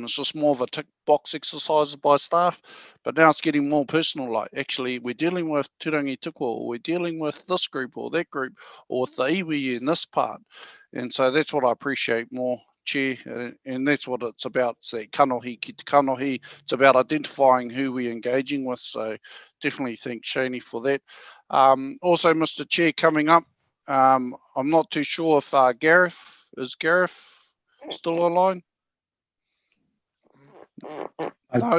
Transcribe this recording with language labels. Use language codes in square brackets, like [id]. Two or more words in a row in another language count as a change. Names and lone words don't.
[en] It's just more of a tick box exercise by staff. But now it's getting more personal. Like, actually, we're dealing with Turangi Tukua, or we're dealing with this group or that group, or with the iwi in this part. And so that's what I appreciate more, Chair, and that's what it's about. It's that [mi] kanohi ki te kanohi. [en] It's about identifying who we're engaging with. So definitely thank Shani for that. Also, Mr. Chair, coming up, I'm not too sure if Gareth still online? No,